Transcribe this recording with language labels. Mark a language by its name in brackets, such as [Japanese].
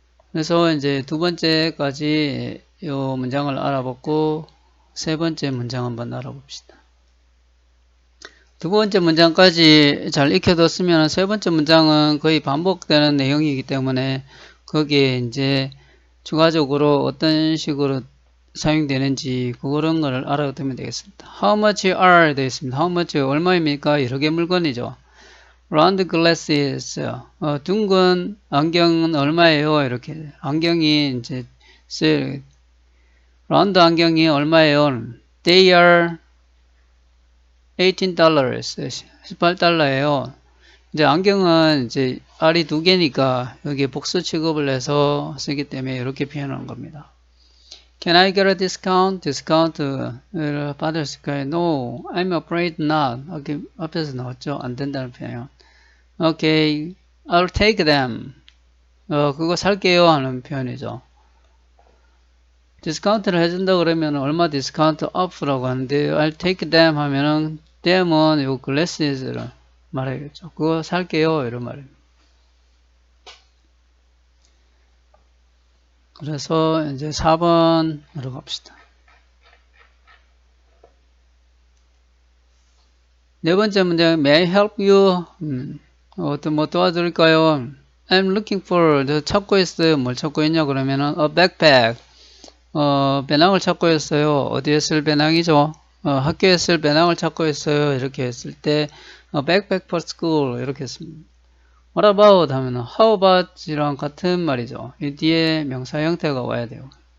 [Korean] 그래서 이제 두 번째까지 이 문장을 알아보고 세 번째 문장 한번 알아봅시다. 두 번째 문장까지 잘 익혀뒀으면 세 번째 문장은 거의 반복되는 내용이기 때문에 거기에 이제 추가적으로 어떤 식으로 사용되는지 그런 거를 알아두면 되겠습니다. [English] How much are [Korean] 되어 있습니다. [English] How much [Korean] 얼마입니까? 여러 개 물건이죠. [English] Round glasses [Korean] 둥근 안경은 얼마예요? 이렇게 안경이 이제 라운드 안경이 얼마예요? [English] They are $18 $18예요. [Korean] 이제 안경은 이제 R이 두 개니까 여기에 복수 취급을 해서 쓰기 때문에 이렇게 표현하는 겁니다. [English] Can I get a discount? [Korean] 디스카운트를 받을 수 있을까요? [English] No, I'm afraid not. [Korean] 여기 앞에서 나왔죠? 안 된다는 표현. [English] Okay, I'll take them. [Korean] 그거 살게요 하는 표현이죠. 디스카운트를 해준다 그러면 얼마 디스카운트 off라고 하는데 [English] I'll take them [Korean] 하면은 them은 요 glasses를 말하겠죠. 그거 살게요 이런 말입니다. 그래서 이제 4번으로 갑시다. 네 번째 문제, [English] May I help you? [Korean] 어떤 뭐 도와드릴까요? [English] I'm looking for, [Korean] 찾고 있어요. 뭘 찾고 있냐 그러면은 [English] a backpack. [Korean] 배낭을 찾고 있어요. 어디에 쓸 배낭이죠? 학교에 쓸 배낭을 찾고 있어요. 이렇게 했을 때 [English] backpack for school [Korean] 이렇게 했습니다. [English] What about [Korean] 하면 [English] how about [Korean] 이랑 같은 말이죠. 이 뒤에 명사 형태가 와야 돼요.